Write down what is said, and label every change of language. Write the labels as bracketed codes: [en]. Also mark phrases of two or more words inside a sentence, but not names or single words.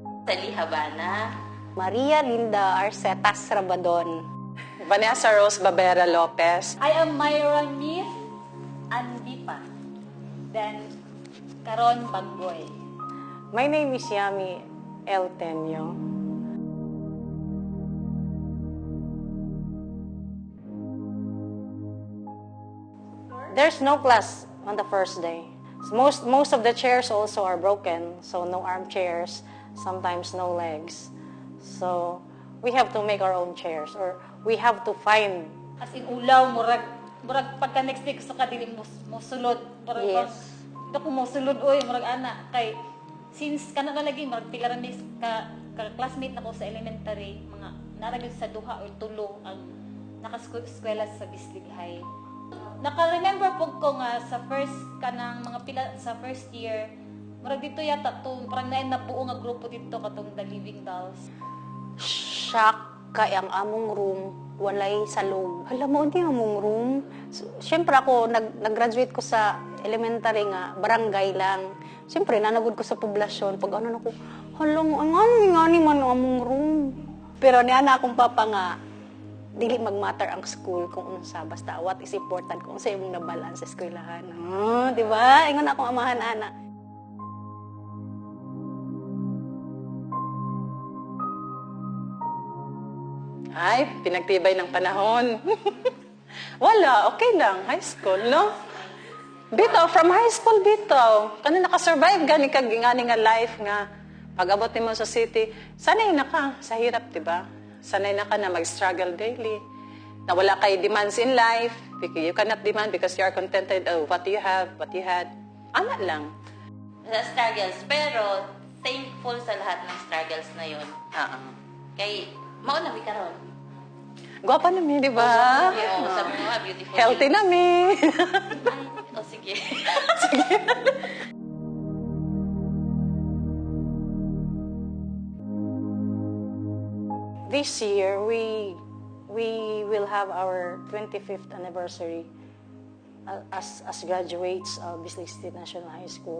[en] Tali Habana. Maria Linda Arcetas Rabadon. Vanessa Rose Babera Lopez. I am Myra Nif Andipa. Then, Caron Baggoy. My name is Yami El Tenyo. There's no class on the first day. Most of the chairs also are broken, so no armchairs, sometimes no legs. So we have to make our own chairs, or we have to find. As in [ceb] ulaw, murag pagka [en] next day [ceb] gusto ka dili mo sulod. Murag Yes. Dako mo sulod oy, murag ana kay since kana na lagi murag pila ra ni ka classmate nako sa elementary, mga naragid sa duha or tulo ang naka-eskwela sa Bislig High. Naka-remember po ko nga sa first kanang mga pila sa [en] first year, [tl] murag dito yata to, parang nabuo nga grupo dito katong The Living Dolls. [ceb] Shock kay ang among room, walay salog. [tl] Alam mo, hindi [ceb] among room. Siyempre ako, nag-graduate ko sa elementary nga, barangay lang. Siyempre, nanagod ko sa poblasyon. Pag ano na ko, halang, nga ni man among room. Pero niya na akong papa nga, dili mag-matter ang school kung unsa, basta [en] what is important [ceb] kung sa imong nabalaan sa eskwelahan. Di ba? Ingon akong amahan, ana. [tl] Ay, pinagtibay ng panahon. Wala, okay lang. High school, no? [ceb] Bitaw, [en] from high school, [ceb] bitaw. Kano nakasurvive gani kag ingani nga life nga pag-abot mo sa city, [tl] sanay na ka sa hirap, diba? Sanay na ka na mag-struggle daily. [ceb] Na wala kay [en] demands in life. You cannot demand because you are contented of what you have, what you had. [ceb] Ana lang. [tl] Sa struggles, pero thankful sa lahat ng struggles na yun. [ceb] Kay, mauna mi karon. Gwapa na mi, di ba? [tl] Oo, sabi mo nga, beautiful. [ceb] Healthy na mi. O, sige. [en] This year, we will have our 25th anniversary as graduates of Bislig State National High School.